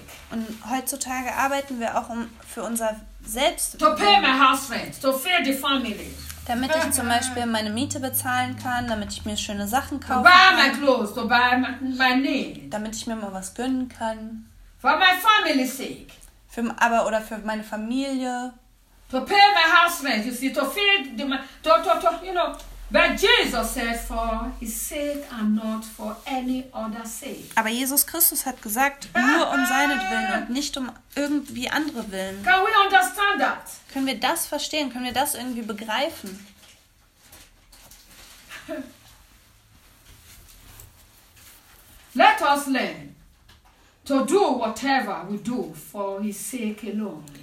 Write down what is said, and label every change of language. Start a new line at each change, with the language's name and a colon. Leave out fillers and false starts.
German: Und heutzutage arbeiten wir auch für unser Selbst.
English: To pay my house rent, to feed the family.
German: Damit ich zum Beispiel meine Miete bezahlen kann, damit ich mir schöne Sachen kaufen kann.
English: To buy my clothes, to buy my needs.
German: Damit ich mir mal was gönnen kann.
English: For my family's sake.
German: Oder für meine Familie.
English: To pay my house rent, you see, to feed the, to, you know, But Jesus said, for his sake and not for any other sake.
German: Aber Jesus Christus hat gesagt, nur um seinetwillen und nicht um irgendwie andere Willen.
English: Can we understand that?
German: Können wir das verstehen? Können wir das irgendwie begreifen?
English: Let us learn to do whatever we do for his sake alone.